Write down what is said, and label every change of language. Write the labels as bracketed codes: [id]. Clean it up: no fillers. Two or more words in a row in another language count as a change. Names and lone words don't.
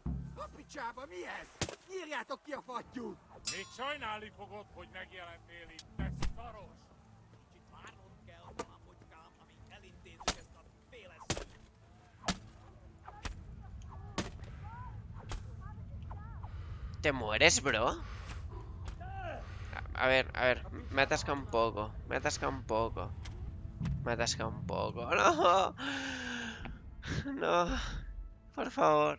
[hu] A picsába mi ez? Nyírjátok ki a fattyút! Még sajnálni fogod, hogy megjelentél itt, te szaros! Kicsit várnod kell, apocskám, amíg elintézzük ezt a féles... [es] ¿Te mueres, bro? A ver, me atasca un poco. Me atasca un poco. ¡No! No. Por favor.